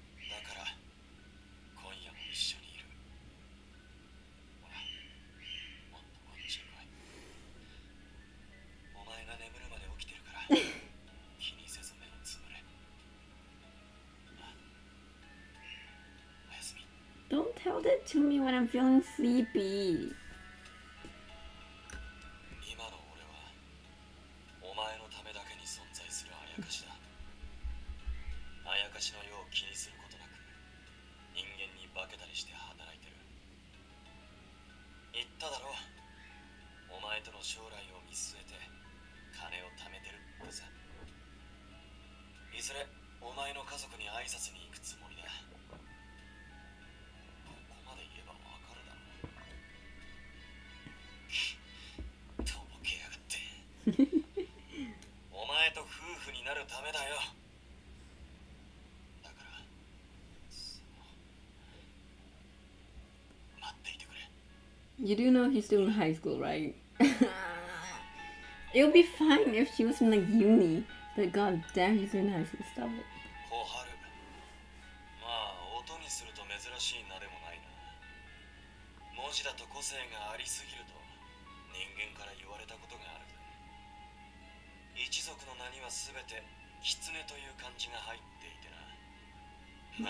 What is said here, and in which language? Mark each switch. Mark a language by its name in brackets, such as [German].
[Japanese] だから今夜も一緒にいる。ほら、もっとこっちに来い。お前が眠るまで起きてるから気にせず目をつむれ。おやすみ。 [English] Don't tell that to me when I'm feeling sleepy. [Japanese] 今の俺はお前のためだけに存在するあやかしだ。あやかしの世を気にすることなく人間に化けたりして働いてる。言っただろう、お前との将来を見据えて金を貯めてるってさ。いずれお前の家族に挨拶に行くつもりだ。ここまで言えばわかるだろう。とぼけやがって。お前と夫婦になるためだよ。だから待っていてくれ。 [English] You do know he's still in high school, right? It would be fine if she was in like uni. But god damn, he's in high school. Stop it. [Japanese] 小春、まあ音にすると珍しい名でもないな。文字だと個性がありすぎると人間から言われたことがあるぜ。一族の名には全て狐という漢字が入っていてな。